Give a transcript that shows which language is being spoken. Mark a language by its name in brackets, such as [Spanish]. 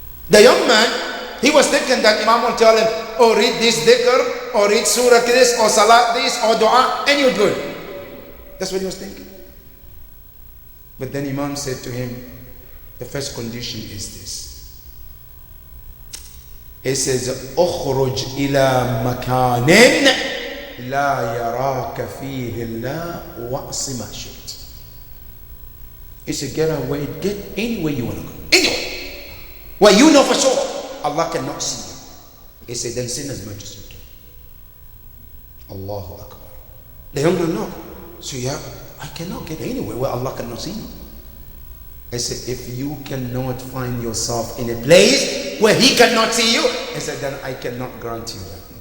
[English] The young man, he was thinking that Imam will tell him, oh, read this dhikr, or read surah this, or salat this, or dua, and you're good. That's what he was thinking. But then Imam said to him, the first condition is this. He says, [Arabic] اخرج إلى مكان لا يراك فيه الله وأعص ما شئت. [English] He said, get away, get anywhere you want to go. Anywhere. Well, you know for sure Allah cannot see you. He said, then sin as much as you can. Allahu Akbar. The young man, no. So yeah, I cannot get anywhere where Allah cannot see me. I said, if you cannot find yourself in a place where He cannot see you, I said, then I cannot grant you that.